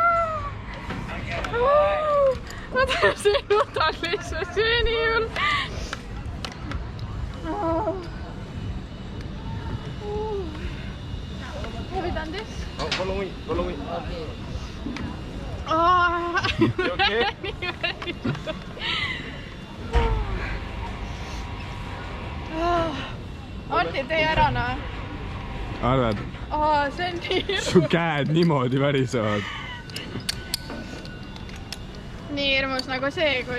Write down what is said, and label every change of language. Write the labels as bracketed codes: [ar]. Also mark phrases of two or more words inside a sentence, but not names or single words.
[et] Ma tõesti nutan lihtsalt, see on nii hull. [en] Have you done this? Oh, follow me. You okay? [et] Anti, tee ära, noh. Arvad? See on nii hirmus. Su käed niimoodi värisevad. Nii hirmus nagu see, kui...